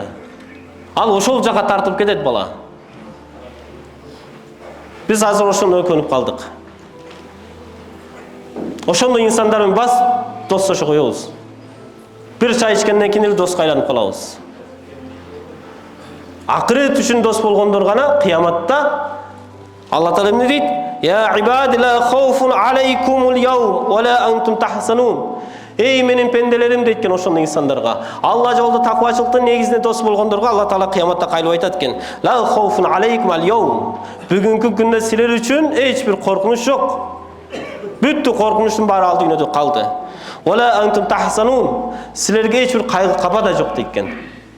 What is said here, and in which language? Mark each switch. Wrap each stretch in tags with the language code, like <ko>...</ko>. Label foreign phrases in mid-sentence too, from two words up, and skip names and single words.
<ky>Ал ошол жака тартып кетет бала. Биз азыр ошондой көнүп калдык. Ошондой инсандар менен бас достошо коебуз. Бир чай ичкенден кийин эле доска айланып калабыз. Акырет үчүн дос болгондор гана кыяматта Алла Таала эмне дейт?</ky> <ar>يا عبادي لا خوف عليكم اليوم ولا أنتم تحزنون.</ar> <ky>Эй менин пенделерим дейткен ошондой инсандарга. Алла жолдо таквачылыктын негизинде дос болгондорго Алла Таала кыяматта кайлап айтат экен.</ky> <ar>لا خوف عليكم اليوم.</ar> <ky>Бүгүнкү күндө силер үчүн эч бир коркунуч жок. Бүттү коркунучтун баары ал дүйнөдө калды.</ky> <ar>ولا أنتم تحزنون.</ar> <ky>Силерге эч бир кайгы каба да жок дейкен.</ky>